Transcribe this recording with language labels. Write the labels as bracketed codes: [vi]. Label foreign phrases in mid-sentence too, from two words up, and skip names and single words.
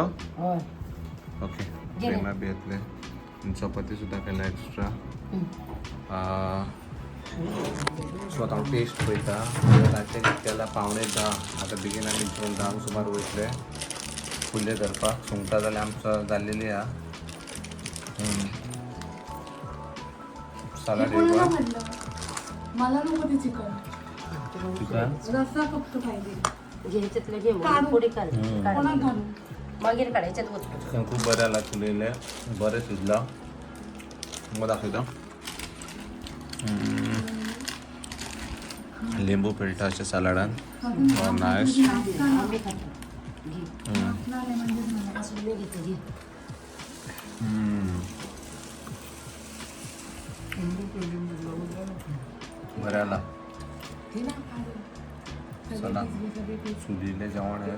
[kok] ओके, प्रेमा बी येतले. [mr] आणि चपाती सुद्धा केला एक्स्ट्रा. [kok] सो आता हांव टेस्ट पळयता. रातचें केला 9:45. आतां बेगीन आमी 10 सुमार वयतले कुल्ले धरपाक. सुंगटां जाल्यार आमचो जाल्लेली आहा. सलाड [mr] मला नको ते चिकन रस्सा फक्त पाहिजे. घ्यायच्यातलं घे मग पुढे काढ. [kok] कोणाक घालू? [mr] मागीर काढायच्यात वस्तू. [kok] चिकन खूप बरें आला, चुलीले बरें शिजला. मग दाखयता. लिंबू पिळटा अशें सलाडान. नायस. [mr] आंबे खातो. घे. पासून मी घेते, घे. [kok] बरें आला. [mr] चला, चुलीले जेवण आहे.